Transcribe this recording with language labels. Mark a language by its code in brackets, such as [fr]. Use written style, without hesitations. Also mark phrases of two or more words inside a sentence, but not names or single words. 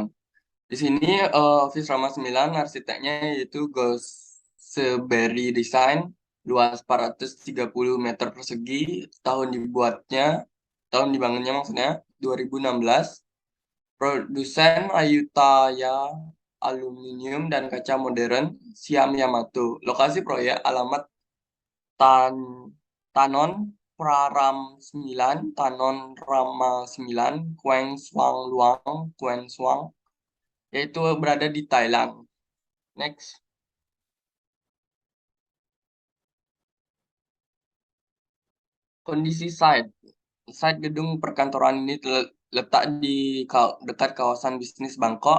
[id] Di sini Office Rama 9 arsiteknya yaitu Goseberi Design, luas 430 meter persegi, tahun dibangunnya maksudnya 2016. Produsen Ayutthaya Aluminium dan Kaca Modern, Siam Yamato. Lokasi proyek alamat Tan Tanon Praram 9, Tanon Rama 9, Kueng Suang Luang, Kueng Suang, yaitu berada di Thailand. Next. Kondisi site. Site gedung perkantoran ini terletak di dekat kawasan bisnis Bangkok.